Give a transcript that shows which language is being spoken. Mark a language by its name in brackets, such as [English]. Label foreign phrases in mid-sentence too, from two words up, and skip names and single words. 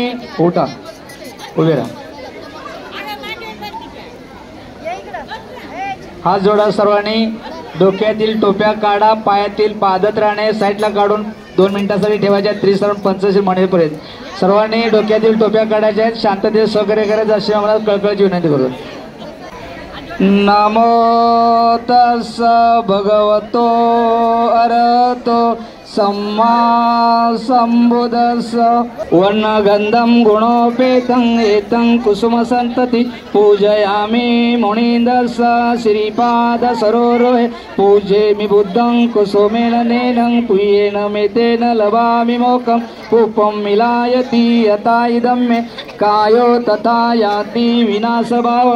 [Marathi] उठा, उभे राहा. हात जोडा सर्वांनी. डोक्यातील टोप्या काढा, पायातील पादत्राणे साईडला काढून 2 मिनिटांसाठी ठेवायच्या. त्रिसरण पंचशील म्हणेपर्यंत सर्वांनी डोक्यातील टोप्या काढायच्या आहेत. शांततेत सहकार्य करायचं अशी आम्हाला कळकळीची विनंती करतो. [Pali] नमो तस्स भगवतो अरहतो सम्मा संबुद्धस्स. वर्णगंधं गुणोपेतं एतं कुसुमसन्तति पूजयामि मुनीन्द्रस्स. श्रीपाद सरोरुहे पूजयामि बुद्धं कुसुमेन नेनं पुयेन मेतेन लभामि मोक्षं. पुष्पं मिलायति यथा इदं मे कायो तथा याति विनाशभावं.